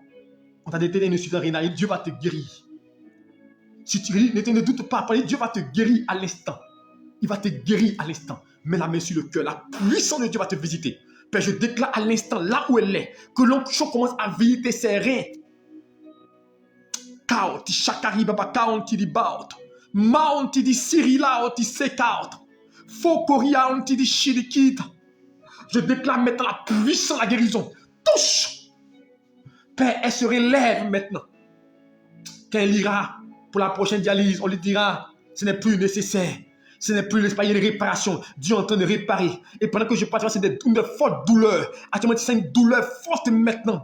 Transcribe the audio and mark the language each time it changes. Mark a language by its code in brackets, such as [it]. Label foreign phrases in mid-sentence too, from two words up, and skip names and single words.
[fr] On t'a détecté une insuffisance rénale. Dieu va te guérir. Si tu ne doute pas, Dieu va te guérir à l'instant. Il va te guérir à l'instant. Mets la main sur le cœur. La puissance de Dieu va te visiter. Père, je déclare à l'instant, là où elle est, que l'onction commence à visiter ses reins. Kao, ti shakari baba kao, ti di baut. Maon ti di sirila, ti sekaut. Fokoria, ti di shirikita. Je déclare maintenant la puissance de la guérison. Touche. Père, elle se relève maintenant. Quand elle ira pour la prochaine dialyse, on lui dira, ce n'est plus nécessaire. Ce n'est plus l'espace, il y a des réparations. Dieu est en train de réparer. Et pendant que je parle, c'est une forte douleur. Actuellement, c'est une douleur forte maintenant.